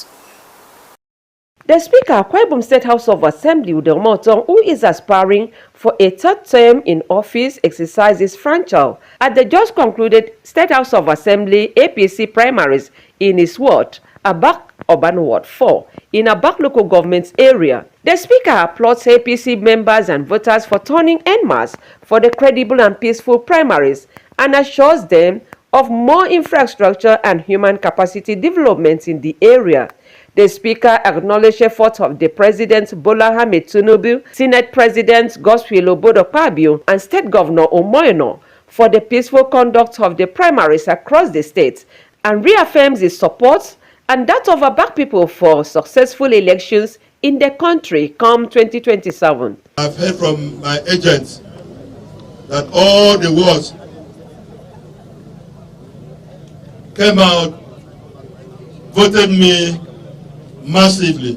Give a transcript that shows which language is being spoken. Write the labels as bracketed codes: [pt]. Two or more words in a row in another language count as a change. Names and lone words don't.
[en] The Speaker, Akwa Ibom State House of Assembly, Udemo Otong, who is aspiring for a third term in office, exercises franchise at the just concluded State House of Assembly APC primaries in his ward, Abak Urban Ward 4, in Abak local government area. The Speaker applauds APC members and voters for turning en masse for the credible and peaceful primaries and assures them of more infrastructure and human capacity development in the area. The Speaker acknowledged efforts of the President Bola Ahmed Tinubu, Senate President Godswill Obodokpabio, and State Governor Omoyeno for the peaceful conduct of the primaries across the state, and reaffirms his support and that of Abak people for successful elections in the country come 2027. I've heard from my agents that all the wards came out, voted me massively.